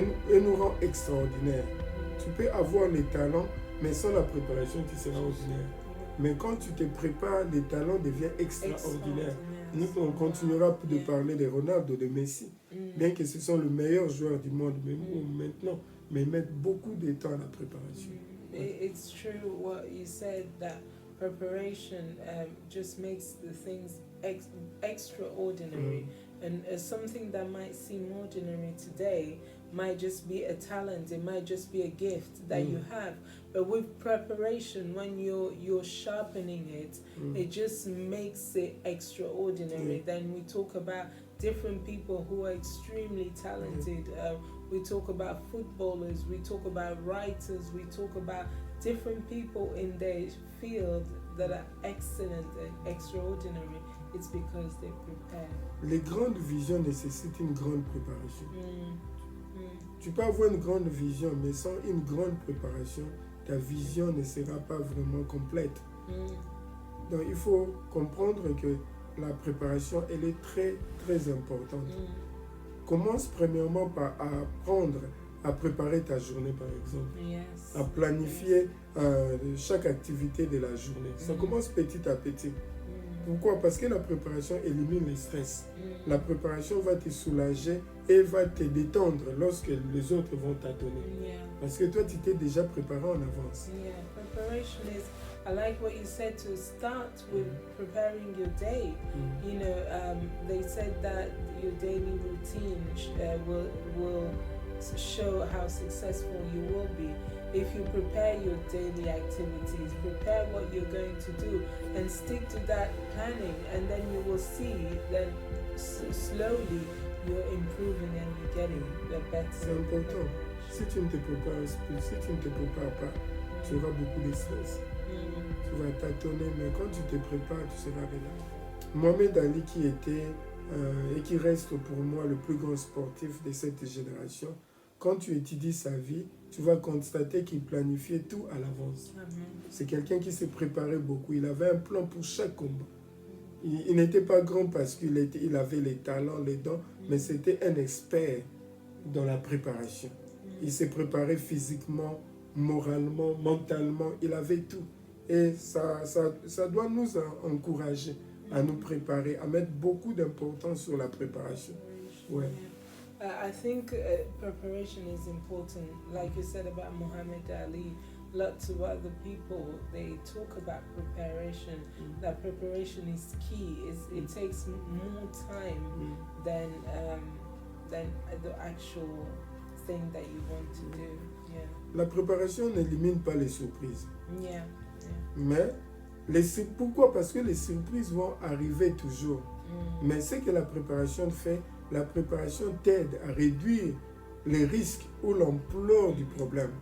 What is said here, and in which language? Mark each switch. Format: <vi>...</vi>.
<fr>Et nous rend extraordinaires. Tu peux avoir les talents, mais sans la préparation tu seras ordinaire. Mais quand tu te prépares, les talents deviennent extraordinaires. Nous, on continuera de parler de Ronaldo, de Messi, bien que ce sont les meilleurs joueurs du monde maintenant, mais ils mettent beaucoup de temps à la préparation.</fr> <en>It's true what you said, that preparation just makes the things extraordinary. And something that might seem ordinary today might just be a talent, it might just be a gift that you have. But with preparation, when you're sharpening it, it just makes it extraordinary. Then we talk about different people who are extremely talented. We talk about footballers, we talk about writers, we talk about different people in their field that are excellent and extraordinary. It's because they prepare.</en> <fr>Les grandes visions nécessitent une grande préparation. Tu peux avoir une grande vision, mais sans une grande préparation, ta vision ne sera pas vraiment complète. Donc il faut comprendre que la préparation, elle est très, très importante. Commence premièrement par apprendre à préparer ta journée, par exemple. À planifier chaque activité de la journée. Ça commence petit à petit. Pourquoi? Parce que la préparation élimine le stress. La préparation va te soulager et va te détendre lorsque les autres vont t'attendre.</fr> <en>Yeah.</en> <fr>Parce que toi, tu t'es déjà préparé en avance.</fr> <en>Yeah, preparation is. I like what you said to start with preparing your day. You know, they said that your daily routine will show how successful you will be. If you prepare your daily activities, prepare what you're going to do, and stick to that planning, and then you will see that slowly you're improving and you're getting the better.</en> <fr>C'est important. Si tu ne te prépares pas, tu auras beaucoup de stress. Tu vas tâtonner, mais quand tu te prépares, tu seras relax. Mohamed Ali, qui était et qui reste pour moi le plus grand sportif de cette génération, quand tu étudies sa vie, tu vas constater qu'il planifiait tout à l'avance. C'est quelqu'un qui s'est préparé beaucoup. Il avait un plan pour chaque combat. Il n'était pas grand parce qu'il avait les talents, les dons, mais c'était un expert dans la préparation. Il s'est préparé physiquement, moralement, mentalement. Il avait tout. Et ça doit nous encourager à nous préparer, à mettre beaucoup d'importance sur la préparation. Ouais.</fr> <en>I think preparation is important. Like you said about Muhammad Ali, lots of other people, they talk about preparation. That preparation is key. It takes more time than the actual thing that you want to do. Yeah.</en> <fr>La préparation n'élimine pas les surprises.</fr> <en>Yeah.</en> <fr>Mais pourquoi? Parce que les surprises vont arriver toujours. Mais ce que la préparation fait, la préparation t'aide à réduire les risques ou l'ampleur du problème.</fr>